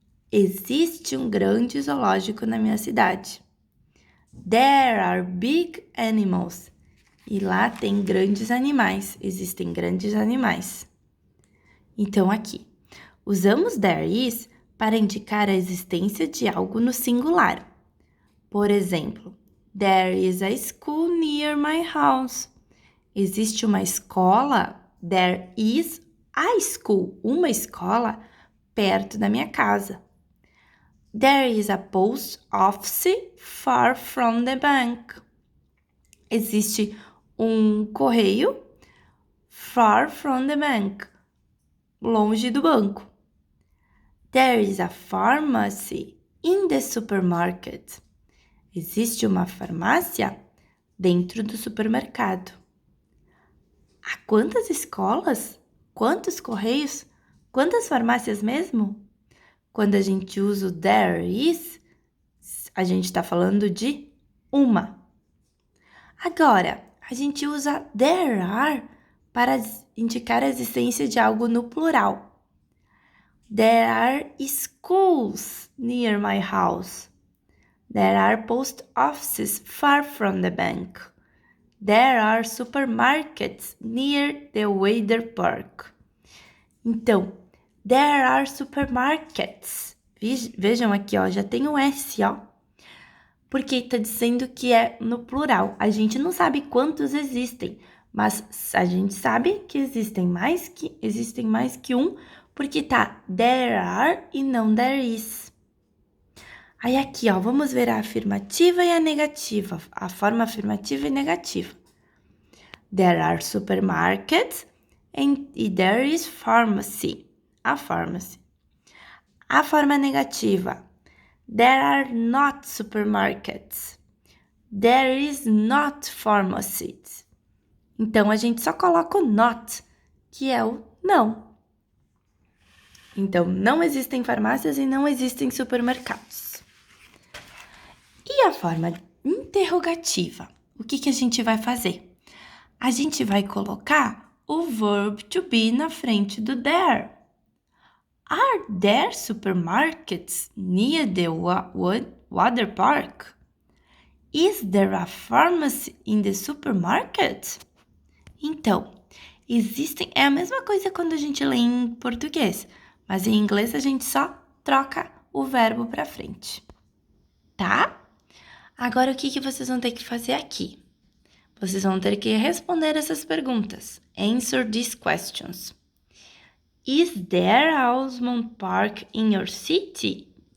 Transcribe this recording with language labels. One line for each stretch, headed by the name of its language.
Portuguese: Existe um grande zoológico na minha cidade.
English: There are big animals.
Portuguese: E lá tem grandes animais, existem grandes animais. Então, aqui, usamos
English: there is
Portuguese: para indicar a existência de algo no singular. Por exemplo,
English: there is a school near my house.
Portuguese: Existe uma escola,
English: there is a school,
Portuguese: uma escola perto da minha casa.
English: There is a post office far from the bank.
Portuguese: Existe um correio
English: far from the bank,
Portuguese: longe do banco.
English: There is a pharmacy in the supermarket.
Portuguese: Existe uma farmácia dentro do supermercado. Há quantas escolas? Quantos correios? Quantas farmácias mesmo? Quando a gente usa o
English: there is,
Portuguese: a gente está falando de uma. Agora, a gente usa
English: there are
Portuguese: para indicar a existência de algo no plural.
English: There are schools near my house. There are post offices far from the bank. There are supermarkets near the water park.
Portuguese: Então,
English: there are supermarkets.
Portuguese: Vejam aqui, ó, já tem o S, ó. Porque está dizendo que é no plural. A gente não sabe quantos existem, mas a gente sabe que existem mais que um, porque tá
English: there are
Portuguese: e não
English: there is.
Portuguese: Aí aqui, ó, vamos ver a afirmativa e a negativa, a forma afirmativa e negativa.
English: There are supermarkets e there is pharmacy, a pharmacy.
Portuguese: A forma negativa.
English: There are not supermarkets. There is not pharmacies.
Portuguese: Então, a gente só coloca o not, que é o não. Então, não existem farmácias e não existem supermercados. E a forma interrogativa? O que a gente vai fazer? A gente vai colocar o verb to be na frente do there.
English: Are there supermarkets near the water park? Is there a pharmacy in the supermarket?
Portuguese: Então, é a mesma coisa quando a gente lê em português, mas em inglês a gente só troca o verbo para frente, tá? Agora, o que vocês vão ter que fazer aqui? Vocês vão ter que responder essas perguntas.
English: Answer these questions. Is there a amusement park in your city?